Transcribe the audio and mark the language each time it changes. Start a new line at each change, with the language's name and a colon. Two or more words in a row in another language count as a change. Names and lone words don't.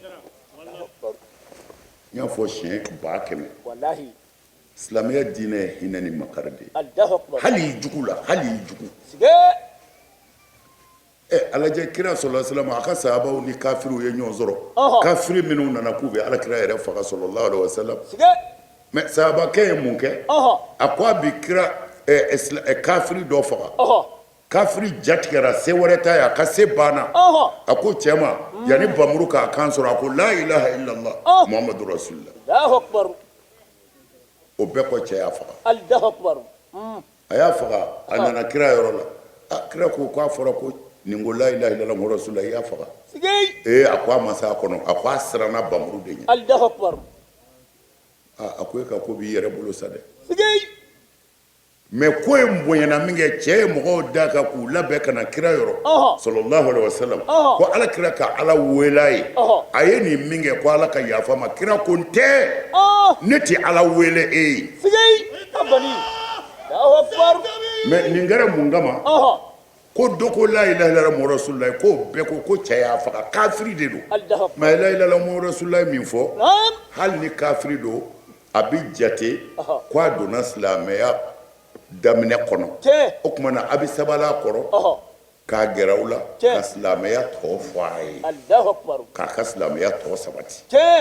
Bambara: n y'a fɔ siɲɛ 100,000 wallahi silamɛya diinɛ ye hinɛ ni makari de ye
Arabic: Allahu akbar
Bambara: hali i jugu la hali i jugu sige alajɛ kira sɔrɔla salama a ka sahabaw ni kafiriw ye ɲɔgɔn sɔrɔ kafiri minnu nana k'u bɛ alakira yɛrɛ faga
Arabic: صلى الله عليه وسلم
Bambara: mais sahabakɛ ye mun kɛ a ko a bi kira kafiri dɔ faga kafiri jatigɛra se wɛrɛ t'a ye a ka se banna a ko cɛ ma yanni bamuru k'a kan sɔrɔ a ko
Arabic: لا إله إلا الله محمد رسول الله Allahu akbar
Bambara: o bɛɛ kɔ cɛ y'a faga
Arabic: Allahu akbar
Bambara: a y'a faga a nana kira yɔrɔ la kira ko k'a fɔra ko nin ko
Arabic: لا إله إلا الله محمد رسول الله
Bambara: i y'a faga a ko a ma s'a kɔnɔ a ko a siranna bamuru de ɲɛ
Arabic: Allahu akbar
Bambara: a ko e ka ko b'i yɛrɛ bolo sa dɛ mais ko in bonyana min kɛ cɛ ye mɔgɔw da kan k'u labɛn ka na kira yɔrɔ
Arabic: صلى الله عليه وسلم
Bambara: ko ala kira ka ala wela ye a ye nin min kɛ ko ala ka yafa ma kira ko n tɛ ne tɛ ala wele e ye mais nin kɛra mun kama ko doko
Arabic: لا إله إلا الله محمد رسول الله
Bambara: ko bɛɛ ko cɛ y'a faga kafiri de don mais
Arabic: لا إله إلا الله محمد رسول الله
Bambara: min fɔ hali ni kafiri don a bi jate ko a donna silamɛya daminɛ kɔnɔ o tuma na a bi sabali a kɔrɔ k'a gɛrɛ u la ka silamɛya tɔ fɔ a ye k'a ka silamɛya tɔ sabati